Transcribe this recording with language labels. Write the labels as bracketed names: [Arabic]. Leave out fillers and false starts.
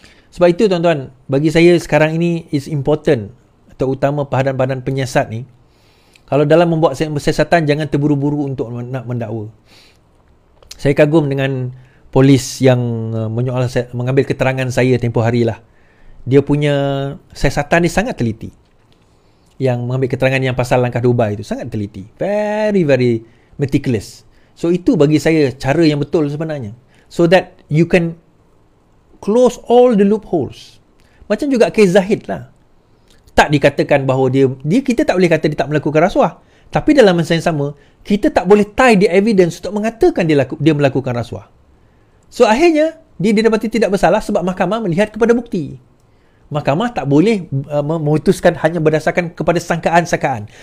[Malay] Sebab itu tuan-tuan, bagi saya sekarang ini [English] is important, [Malay] terutama badan-badan penyiasat ni, kalau dalam membuat siasatan, jangan terburu-buru untuk nak mendakwa. Saya kagum dengan polis yang mengambil keterangan saya tempoh hari lah. Dia punya siasatan ni sangat teliti. Yang mengambil keterangan yang pasal langkah Dubai itu sangat teliti. [English] Very, very meticulous. [Malay] So itu bagi saya cara yang betul sebenarnya. [English] So that you can close all the loopholes. [Malay] Macam juga kes Zahid lah. Tak dikatakan bahawa kita tak boleh kata dia tak melakukan rasuah. Tapi dalam masa yang sama, kita tak boleh [English] tie the evidence [Malay] untuk mengatakan dia melakukan rasuah. So akhirnya, dia didapati tidak bersalah sebab mahkamah melihat kepada bukti. Mahkamah tak boleh memutuskan hanya berdasarkan kepada sangkaan-sangkaan.